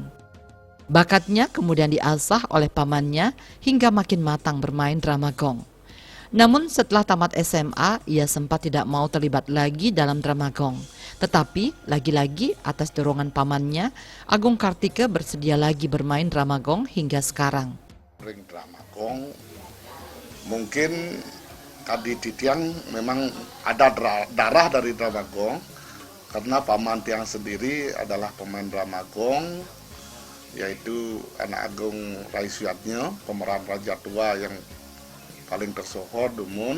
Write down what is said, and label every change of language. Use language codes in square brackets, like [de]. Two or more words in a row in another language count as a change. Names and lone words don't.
[id] Bakatnya kemudian diasah oleh pamannya hingga makin matang bermain drama gong. Namun setelah tamat SMA, ia sempat tidak mau terlibat lagi dalam drama gong. Tetapi lagi-lagi atas dorongan pamannya, Agung Kartike bersedia lagi bermain drama gong hingga sekarang. Ring drama gong, mungkin tadi di Tiang memang ada darah dari drama gong, karena paman Tiang sendiri adalah pemain drama gong, yaitu Anak Agung Raisuyadnya, pemeran Raja Tua yang paling tersohor Dumun.